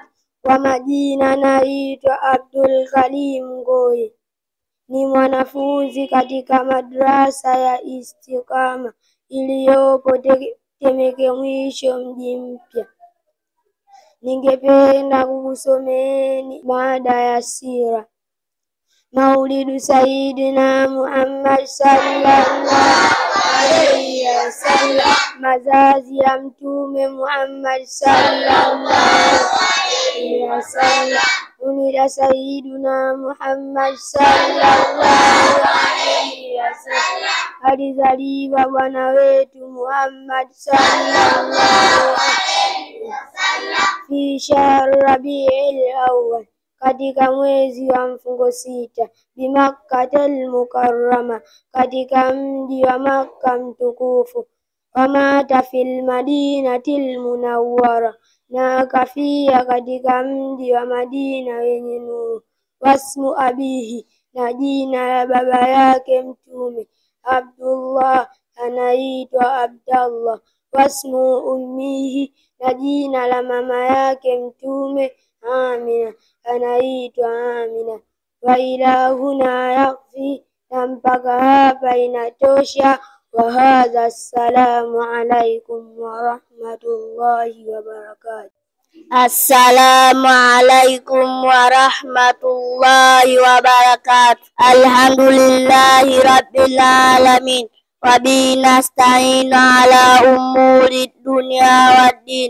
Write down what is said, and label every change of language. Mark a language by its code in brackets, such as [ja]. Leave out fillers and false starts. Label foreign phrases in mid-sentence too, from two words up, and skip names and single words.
[sw] Kwa majina naitwa Abdul Karim Ngoye, ni mwanafunzi katika madrasa ya Istiqama iliyopo Temeke Mwisho, mji mpya. Ningependa kukusomeeni mada ya sira. [ar] مولد سيدنا محمد صلى الله عليه وسلم, [sw] mazazi ya Mtume Muhammad [ar] صلى الله عليه وسلم. ولد سيدنا محمد صلى الله عليه وسلم, [sw] alizaliwa bwana wetu Muhammad [ar] صلى الله عليه وسلم في شهر ربيع الأول, [sw] katika mwezi wa mfungo sita, [ar] بمكة المكرمة, [sw] katika mji wa Makka mtukufu. [ar] ومات في المدينة المنورة, [sw] na akafia katika mji wa Madina wenye nuru. [ar] واسم أبيه, [sw] na jina la baba yake Mtume Abdullah, anaitwa Abdallah. [ar] واسم أمه, [sw] na jina la mama yake Mtume Amina, anaitwa Amina. [ar] وإلى هنا يكفي, [sw] na mpaka hapa inatosha. [ar] وهذا السلام عليكم ورحمة الله وبركاته. السلام عليكم ورحمة الله وبركاته. الحمد لله رب العالمين وبه نستعين على أمور الدنيا والدين.